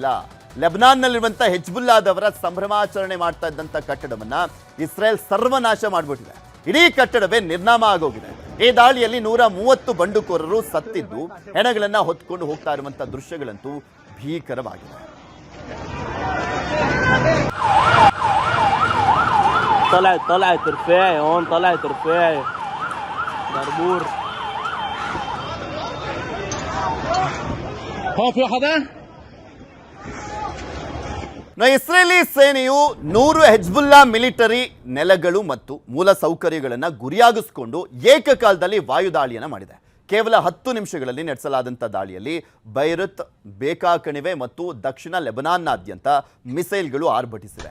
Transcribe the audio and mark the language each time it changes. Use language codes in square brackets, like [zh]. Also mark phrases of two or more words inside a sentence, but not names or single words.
[kn] ಲೆಬನಾನ್ನಲ್ಲಿರುವಂಥ ಹೆಜ್ಬುಲ್ಲಾದವರ ಸಂಭ್ರಮಾಚರಣೆ ಮಾಡ್ತಾ ಇದ್ದಂಥ ಕಟ್ಟಡವನ್ನ ಇಸ್ರೇಲ್ ಸರ್ವನಾಶ ಮಾಡಿಬಿಟ್ಟಿದೆ. ಇಡೀ ಕಟ್ಟಡವೇ ನಿರ್ನಾಮ ಆಗೋಗಿದೆ. ಈ ದಾಳಿಯಲ್ಲಿ 130 ಬಂಡುಕೋರರು ಸತ್ತಿದ್ದು ಹೆಣಗಳನ್ನ ಹೊತ್ಕೊಂಡು ಹೋಗ್ತಾ ಇರುವಂಥ ದೃಶ್ಯಗಳಂತೂ ಭೀಕರವಾಗಿದೆ. [ar] طلعت رفاعي هون طلعت رفاعي بربور هون في حدا. [kn] ಇಸ್ರೇಲಿ ಸೇನೆಯು 100 ಹೆಜ್ಬುಲ್ಲಾ ಮಿಲಿಟರಿ ನೆಲೆಗಳು ಮತ್ತು ಮೂಲ ಸೌಕರ್ಯಗಳನ್ನು ಗುರಿಯಾಗಿಸಿಕೊಂಡು ಏಕಕಾಲದಲ್ಲಿ ವಾಯುದಾಳಿಯನ್ನು ಮಾಡಿದೆ. ಕೇವಲ 10 ನಿಮಿಷಗಳಲ್ಲಿ ನಡೆಸಲಾದಂಥ ದಾಳಿಯಲ್ಲಿ ಬೈರುತ್, ಬೇಕಾ ಕಣಿವೆ ಮತ್ತು ದಕ್ಷಿಣ ಲೆಬನಾನ್ನಾದ್ಯಂತ ಮಿಸೈಲ್ಗಳು ಆರ್ಭಟಿಸಿವೆ.